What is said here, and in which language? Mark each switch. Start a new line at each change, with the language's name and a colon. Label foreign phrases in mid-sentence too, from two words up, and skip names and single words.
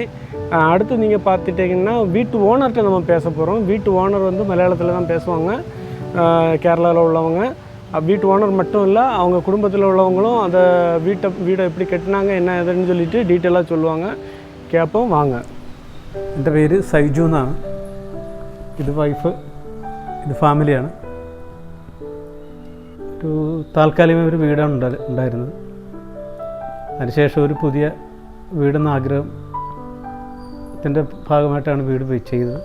Tamil: அடுத்து நீங்கள் பார்த்துட்டிங்கன்னா வீட்டு ஓனர்கிட்ட நம்ம பேச போகிறோம். வீட்டு ஓனர் வந்து மலையாளத்தில் தான் பேசுவாங்க, கேரளாவில் உள்ளவங்க. வீட்டு ஓனர் மட்டும் இல்லை, அவங்க குடும்பத்தில் உள்ளவங்களும் அந்த வீடை எப்படி கட்டினாங்க என்ன ஏதுன்னு சொல்லிட்டு டீட்டெயிலாக சொல்லுவாங்க. கேட்போம் வாங்க.
Malayalam: എൻ്റെ പേര് സൈജു എന്നാണ്. ഇത് വൈഫ്, ഇത് ഫാമിലിയാണ്. ഒരു താൽക്കാലികമായ ഒരു വീടാണ് ഉണ്ടായിരുന്നത്. അതിനുശേഷം ഒരു പുതിയ വീടെന്ന ആഗ്രഹത്തിൻ്റെ ഭാഗമായിട്ടാണ് വീട് ചെയ്തത്.